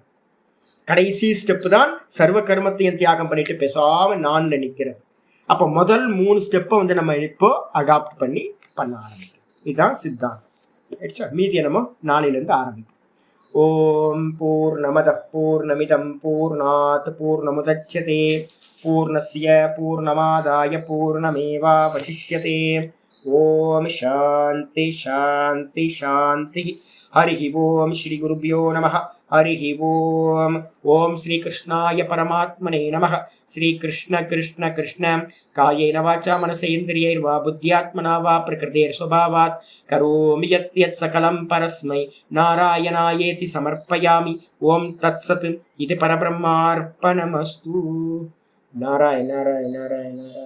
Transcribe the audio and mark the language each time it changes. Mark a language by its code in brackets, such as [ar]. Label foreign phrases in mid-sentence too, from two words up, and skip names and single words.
[ta] கடைசி ஸ்டெப்பு தான் சர்வ கர்மத்தையும் தியாகம் பண்ணிட்டு பேசாம நான்ல நிக்கிறது. அப்ப முதல் 3 ஸ்டெப்பை வந்து நம்ம இப்போ அடாப்ட் பண்ணி பண்ண ஆரம்பிக்கணும். இதுதான் சித்தாந்தம். மீதியை நம்ம நாளையிலிருந்து ஆரம்பிப்போம். [sa] ॐ पूर्णमदः पूर्णमिदं पूर्णात् पूर्णमुदच्यते पूर्णस्य पूर्णमादाय पूर्णमेवावशिष्यते. ॐ शान्तिः शान्तिः शान्तिः. हरि ॐ श्री गुरुभ्यो नमः हरि ॐ. ॐ श्री कृष्णाय परमात्मने नमः. श्री कृष्ण कृष्ण कृष्ण कायेन वाचा मनसेन्द्रियैर्वा बुद्ध्यात्मना वा प्रकृतेः स्वभावात् करोमि यत् सकलं परस्मै नारायणायेति समर्पयामि. ॐ तत्सत् इदं परब्रह्मार्पणमस्तु. नारायण नारायण नारायण.